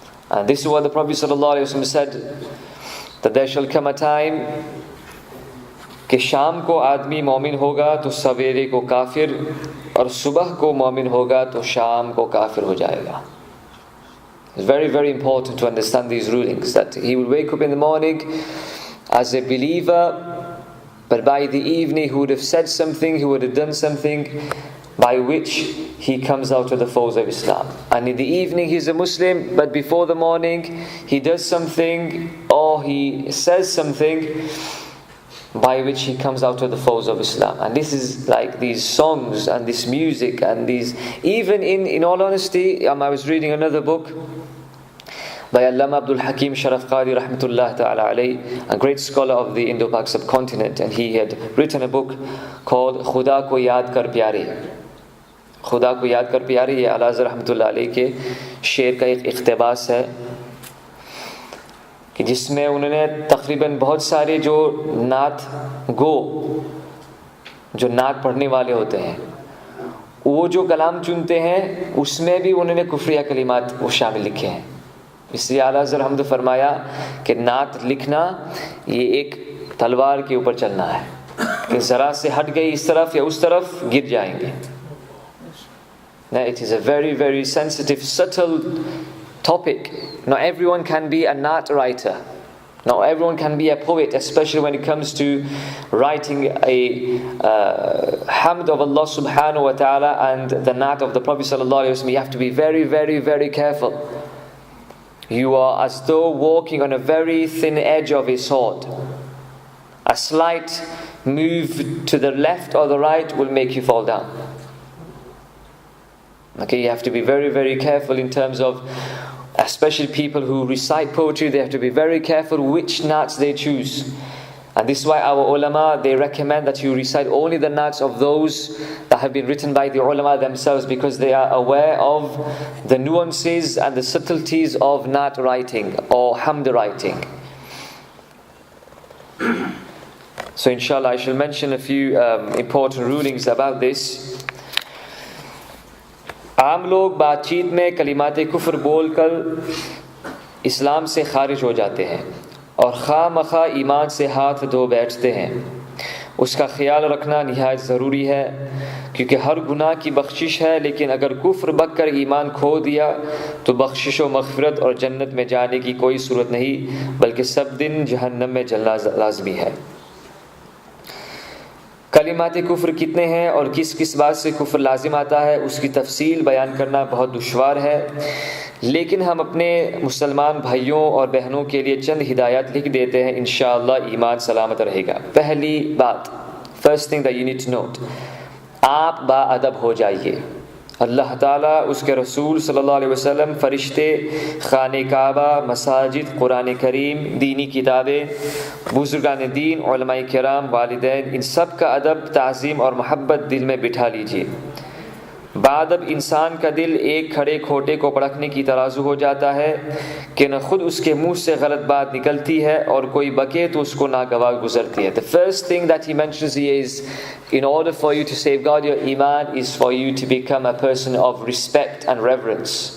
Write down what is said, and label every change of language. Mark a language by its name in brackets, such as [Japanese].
[English] And this is what the Prophet ﷺ said, that there shall come a time [Urdu] کہ شام کو آدمی مومن ہوگا تو سویرے کو کافر، اور صبح کو مومن ہوگا تو شام کو کافر ہو جائے گا. [English] It's very, very important to understand these rulings, that he will wake up in the morning as a believer, but by the evening he would have said something, he would have done something by which he comes out of the folds of Islam. And in the evening he's a Muslim, but before the morning he does something or he says something by which he comes out of the folds of Islam. And this is like these songs and this music and these, even in all honesty, I was reading another book by Allama Abdul Hakim Sharaf Qadi rahmatullah ta'ala alayh, a great scholar of the Indo-Pak subcontinent, and he had written a book called Khuda ko yaad kar pyare. [Urdu] Khuda ko yaad kar pyare, یہ اعلی حضرت رحمۃ اللہ علیہ کے شعر کا ایک اقتباس ہے کہ جس میں انہوں نے تقریباً بہت سارے جو نعت گو، جو نعت پڑھنے والے ہوتے ہیں، وہ جو کلام چنتے ہیں اس میں بھی انہوں نے کفریہ کلمات وہ شامل لکھے ہیں. اس لیے اعلیٰ حضرت حمد فرمایا کہ نعت لکھنا یہ ایک تلوار کے اوپر چلنا ہے کہ ذرا سے ہٹ گئی اس طرف یا اس طرف گر جائیں گے. [English] It is a very, very sensitive, subtle topic. Not everyone can be a na'at writer. Now everyone can be a poet, especially when it comes to writing a hamd of Allah subhanahu wa ta'ala and the na'at of the Prophet sallallahu alaihi wasallam. You have to be very, very, very careful. You are as though walking on a very thin edge of a sword. A slight move to the left or the right will make you fall down. Okay, you have to be very, very careful in terms of, especially people who recite poetry, they have to be very careful which na'ats they choose. And this is why our ulama, they recommend that you recite only the na'ats of those that have been written by the ulama themselves, because they are aware of the nuances and the subtleties of na'at writing or hamd writing. So inshallah I shall mention a few important rulings about this. [Urdu] عام لوگ بات چیت میں کلمات کفر بول کر اسلام سے خارج ہو جاتے ہیں اور خواہ مخواہ ایمان سے ہاتھ دھو بیٹھتے ہیں. اس کا خیال رکھنا نہایت ضروری ہے، کیونکہ ہر گناہ کی بخشش ہے، لیکن اگر کفر بک کر ایمان کھو دیا تو بخشش و مغفرت اور جنت میں جانے کی کوئی صورت نہیں، بلکہ سب دن جہنم میں جلنا لازمی ہے. کلمات کفر کتنے ہیں اور کس کس بات سے کفر لازم آتا ہے، اس کی تفصیل بیان کرنا بہت دشوار ہے، لیکن ہم اپنے مسلمان بھائیوں اور بہنوں کے لیے چند ہدایات لکھ دیتے ہیں، انشاءاللہ ایمان سلامت رہے گا. پہلی بات، [English] first thing that you need to note, [Urdu] آپ با ادب ہو جائیے. اللہ تعالیٰ، اس کے رسول صلی اللہ علیہ وسلم، فرشتے، خانہ کعبہ، مساجد، قرآن کریم، دینی کتابیں، بزرگان دین، علماء کرام، والدین، ان سب کا ادب، تعظیم اور محبت دل میں بٹھا لیجیے. بعدب انسان کا دل ایک کھڑے کھوٹے کو پرکھنے کی ترازو ہو جاتا ہے کہ نہ خود اس کے منہ سے غلط بات نکلتی ہے اور کوئی بکے تو اس کو ناگوار گزرتی ہے. [English] The first thing that he mentions here is, in order for you to safeguard your iman, is for you to become a person of respect and reverence